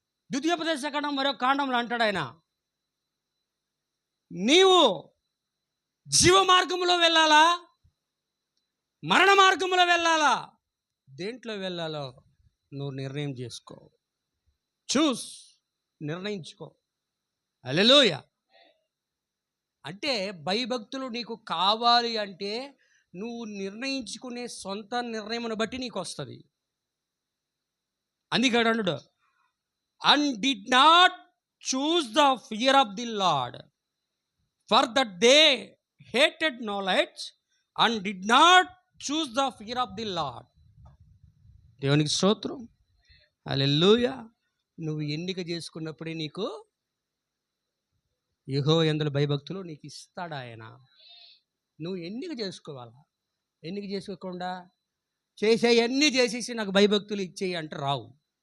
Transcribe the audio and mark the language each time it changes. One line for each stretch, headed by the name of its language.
Telugu: ద్వితీయోపదేశ కాండం మరో కాండంలో అంటాడు ఆయన, నీవు జీవ మార్గంలో వెళ్ళాలా, మరణ మార్గంలో వెళ్ళాలా, దేంట్లో వెళ్ళాలో నువ్వు నిర్ణయం చేసుకో. చూస్, నిర్ణయించుకో. హల్లెలూయా. అంటే భయభక్తులు నీకు కావాలి అంటే నువ్వు నిర్ణయించుకునే సొంత నిర్ణయమును బట్టి నీకు వస్తుంది. అందుకే అన్నాడు,
English: and did not choose the fear of the Lord, for that they hated knowledge, and did not choose the fear of the Lord.
Telugu: దేవునికి స్తోత్రం. హల్లెలూయా. నువ్వు ఎన్నిక చేసుకున్నప్పుడే నీకు యెహోవా యందు భయభక్తులు నీకు ఇస్తాడు ఆయన. నువ్వు ఎన్నిక చేసుకోవాలా. ఎన్నిక చేసుకోకుండా చేసేవన్నీ చేసేసి నాకు భయభక్తులు ఇచ్చేయి అంటే రావు.